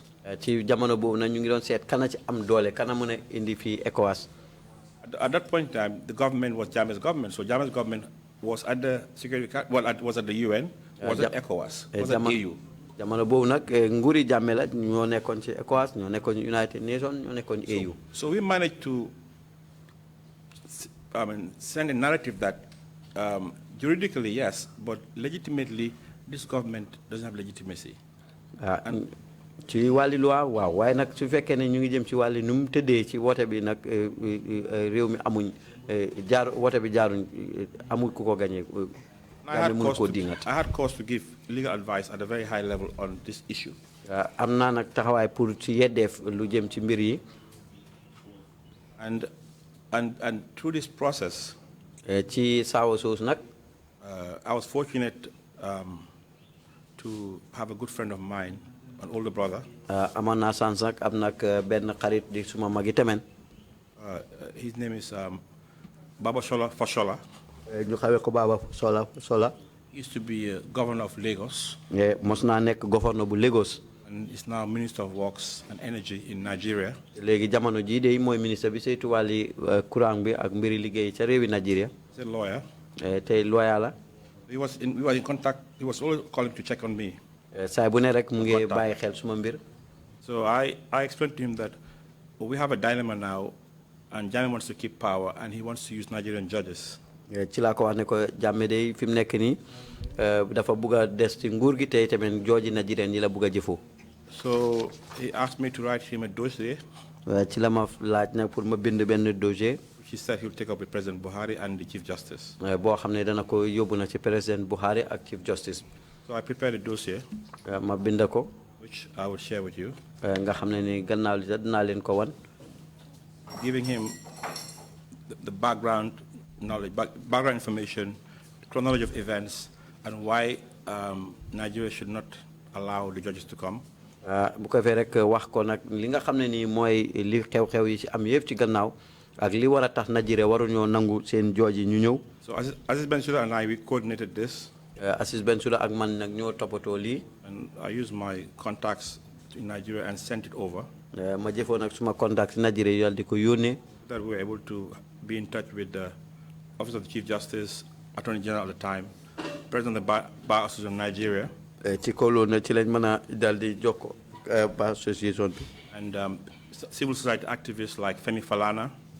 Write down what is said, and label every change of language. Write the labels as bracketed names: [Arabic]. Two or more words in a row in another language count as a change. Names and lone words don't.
[Wolof] Ci jamono boobu nag ñu ngi doon seet kana ci am doole kana mën a indi fii ECOWAS. [English] At that point in time, the government was Jammeh's government. So Jammeh's government was at the was at the UN, was at ECOWAS, was at EU. [Wolof] Jamono boobu nag nguuri Jammeh la ñoo nekkoon ci ECOWAS, ñoo nekkoon ci United Nations, ñoo nekkoon ci EU. [English] So we managed to send a narrative that juridically yes, but legitimately this government doesn't have legitimacy. [Wolof] Ci wàlli loi waaw waaye nag su fekkee ne ñu ngi jëm ci wàlli nu mu tëddee ci woote bi nag réew mi amuñ woote bi jaaruñ amul ku ko gagné. [English] I had cause to give legal advice at a very high level on this issue. [Wolof] Am naa nag taxawaay pour ci yeddeef lu jëm ci mbir yi. [English] And through this process, [Wolof] ci saawa soos nag. [English] I was fortunate to have a good friend of mine, an older brother. [Wolof] Amoon naa sans nag am nag benn xarit di suma magi temen. [English] His name is Baba Shola Fashola. [Wolof] ñu xawee ko Baba Sola. [English] He used to be governor of Lagos. [Wolof] Mos naa nekk gouverneur bu Lagos. [English] And is now Minister of Works and Energy in Nigeria. [Wolof] Léegi jamono ji de mooy ministre bi saytu wàlli courant bi ak mbiri liggéey ca réewi Nigeria. [English] He's a lawyer. [Wolof] Tey lawyer la. [English] We was in contact. He was always calling to check on me. [Wolof] Saay bu ne rek mu ngi bàyyi xel suma mbir. [English] So I explained to him that we have a dilemma now, and Jammeh wants to keep power, and he wants to use Nigerian judges. [Wolof] Ci laa ko wax ne ko Jammeh de fi mu nekk nii dafa bugg a des ci nguur gi tey tamit jooji Nigerian yi la bugg a jëfoo. [English] So he asked me to write him a dossier. [Wolof] Ci la ma laaj nag pour ma bind benn dossier. [English] He said he'll take up with President Buhari and the Chief Justice. [Wolof] Boo xam ne dana ko yóbbu na ci President Buhari ak Chief Justice. [English] So I prepared a dossier. [Wolof] Ma bind ko. [English] Which I will share with you. [Wolof] Nga xam ne ni gannaaw li dinaa leen ko wan. [English] Giving him the background knowledge, background information, chronology of events, and why Nigeria should not allow the judges to come. [Wolof] Bu ko fee rek wax ko nag li nga xam ne nii mooy li xew-xew yi ci am yëpp ci gannaaw ak li war a tax Nigeria waruñoo nangu seen jooji ñu ñëw. [English] So Aziz Bensouda and I, we coordinated this. [Wolof] Aziz Bensouda ak man nag ñoo toppatoo lii. [English] And I used my contacts in Nigeria and sent it over. [Wolof] Ma jëfoon nag suma [English] contacts in Nigeria [Wolof] yàlla di ko yónnee. [English] That we were able to be in touch with the Office of the Chief Justice, Attorney General at the time, President of the Bar Association of Nigeria. [Wolof] Ci kaw loolu nag ci lañ mën a dal di jokko Bar Association bi. [English] And civil society activists like Femi Falana.